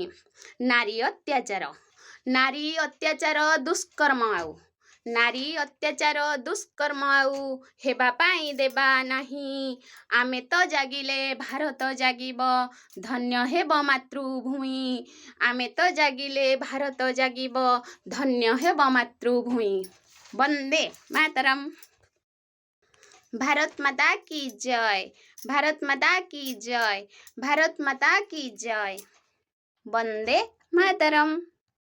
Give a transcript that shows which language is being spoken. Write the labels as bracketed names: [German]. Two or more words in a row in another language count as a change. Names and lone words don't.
[Odia] ନାରୀ ଅତ୍ୟାଚାର, ନାରୀ ଅତ୍ୟାଚାର ଦୁଷ୍କର୍ମ ଆଉ, ନାରୀ ଅତ୍ୟାଚାର ଦୁଷ୍କର୍ମ ଆଉ ହେବା ପାଇଁ ଦେବା ନାହିଁ। ଆମେ ତ ଜାଗିଲେ ଭାରତ ଜାଗିବ, ଧନ୍ୟ ହେବ ମାତୃଭୂଇଁ, ଆମେ ତ ଜାଗିଲେ ଭାରତ ଜାଗିବ, ଧନ୍ୟ ହେବ ମାତୃଭୂଇଁ। ବନ୍ଦେ ମାତରମ୍। [Hindi] भारत माता की जय, भारत माता की जय, भारत माता की जय। वंदे मातरम।